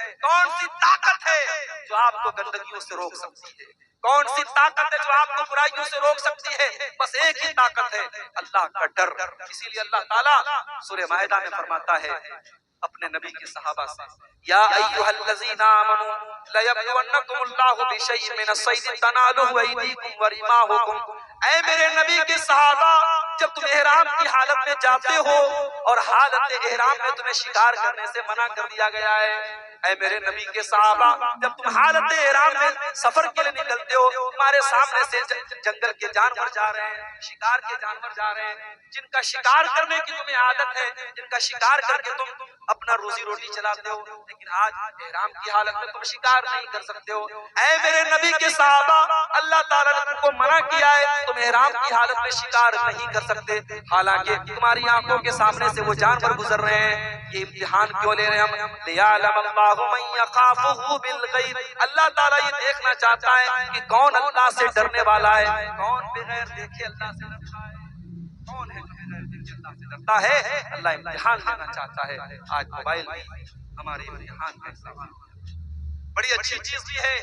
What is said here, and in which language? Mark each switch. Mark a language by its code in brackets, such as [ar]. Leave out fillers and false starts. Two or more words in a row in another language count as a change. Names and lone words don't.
[ur] کون سی طاقت ہے جو آپ کو گندگیوں سے روک سکتی ہے؟ کون سی طاقت ہے جو آپ کو برائیوں سے روک سکتی ہے؟ بس ایک ہی طاقت ہے، اللہ کا ڈر. اسی لیے اللہ تعالیٰ سورہ مائدہ میں فرماتا ہے اپنے نبی کے صحابہ سے، [ar] یا ایھا الذین آمنوا لیبلونکم اللہ بشیء من الصید تنالہ ایدیکم ورماحکم. [ur] اے میرے نبی کے صحابہ، جب تم احرام کی حالت میں جاتے ہو اور حالت احرام میں تمہیں شکار کرنے سے منع کر دیا گیا ہے، اے میرے نبی کے صحابہ، جب تم حالت احرام میں سفر کے لیے نکلتے ہو، تمہارے سامنے سے جنگل کے جانور جا رہے ہیں، شکار کے جانور جا رہے ہیں، جن کا شکار کرنے کی تمہیں عادت ہے، جن کا شکار کر کے تم اپنا روزی روٹی چلاتے ہو، لیکن آج احرام کی حالت میں تم شکار نہیں کر سکتے ہو۔ اے میرے نبی کے صحابہ، اللہ تعالیٰ نے تم کو منع کیا ہے، تم احرام کی حالت میں شکار نہیں کر سکتے، حالانکہ تمہاری آنکھوں کے سامنے سے وہ جانور گزر رہے ہیں۔ یہ امتحان کیوں لے رہے ہیں ہم؟ [ar] لِيَعْلَمَ اللَّهُ مَن يَخَافُهُ بِالْغَيْبِ، [ur] اللہ تعالیٰ یہ دیکھنا چاہتا ہے کہ کون اللہ سے ڈرنے والا ہے، کون بغیر دیکھے اللہ سے ڈرتا ہے، کون ہے جو بغیر دیکھے اللہ سے ڈرتا ہے۔ اللہ امتحان لینا چاہتا ہے۔ آج موبائل بھی ہمارے امتحان کا سوال بڑی اچھی چیز بھی ہے۔